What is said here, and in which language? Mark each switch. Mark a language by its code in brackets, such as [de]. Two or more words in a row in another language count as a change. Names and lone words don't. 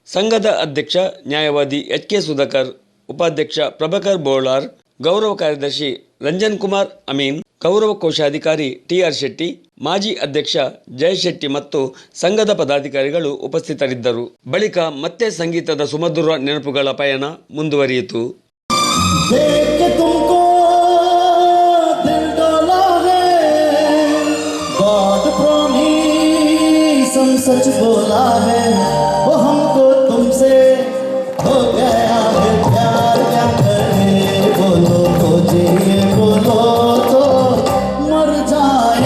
[kn] ಸಂಘದ ಅಧ್ಯಕ್ಷ ನ್ಯಾಯವಾದಿ HK ಸುಧಾಕರ್, ಉಪಾಧ್ಯಕ್ಷ ಪ್ರಭಾಕರ್ ಬೋಳಾರ್, ಗೌರವ ಕಾರ್ಯದರ್ಶಿ ರಂಜನ್ ಕುಮಾರ್ ಅಮೀನ್, ಗೌರವ ಕೋಶಾಧಿಕಾರಿ TR ಶೆಟ್ಟಿ, ಮಾಜಿ ಅಧ್ಯಕ್ಷ ಜಯ ಶೆಟ್ಟಿ ಮತ್ತು ಸಂಘದ ಪದಾಧಿಕಾರಿಗಳು ಉಪಸ್ಥಿತರಿದ್ದರು. ಬಳಿಕ ಮತ್ತೆ ಸಂಗೀತದ ಸುಮಧುರ ನೆನಪುಗಳ ಪಯಣ ಮುಂದುವರಿಯಿತು. [hi] सच बोला है वो हमको तुमसे हो गया है प्यार, क्या करे बोलो तो जिए, बोलो तो मर जाए.